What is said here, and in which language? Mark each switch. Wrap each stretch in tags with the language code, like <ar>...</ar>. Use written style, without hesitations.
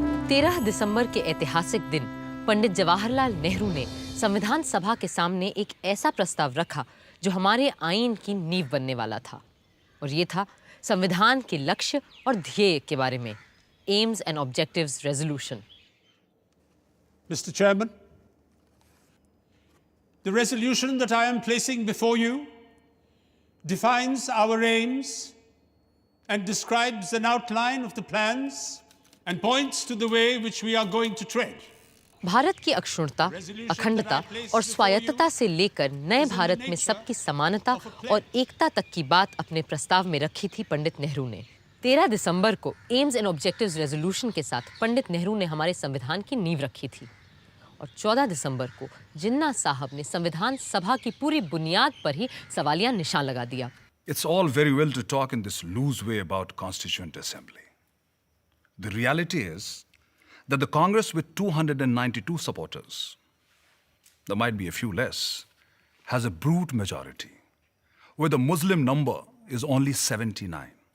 <hi>13 दिसंबर के ऐतिहासिक दिन पंडित जवाहरलाल नेहरू ने संविधान सभा के सामने एक ऐसा प्रस्ताव रखा जो हमारे आईन की नींव बनने वाला था, और ये था संविधान के लक्ष्य और ध्येय के बारे में, AIIMS and objectives resolution.</hi> <en>Mr. Chairman, the resolution that I am placing before you defines our aims and describes an outline of the plans and points to the way which we are going to tread.</en> <hi>Bharat की अक्षुण्णता, अखंडता और स्वायत्तता से लेकर नए भारत में सबकी समानता और एकता तक की बात अपने प्रस्ताव में रखी थी पंडित नेहरू ने। 13 दिसंबर को एम्स एंड ऑब्जेक्टिव्स रेजोल्यूशन के साथ पंडित नेहरू ने हमारे संविधान की नींव रखी थी, और 14 दिसंबर को जिन्ना साहब ने संविधान सभा की पूरी बुनियाद पर ही सवालिया निशान लगा दिया।</hi> <en>It's all very well to talk in this loose way about Constituent Assembly. The reality is that the Congress with 292 supporters, there might be a few less, has a brute majority, where the Muslim number is only 79.</en>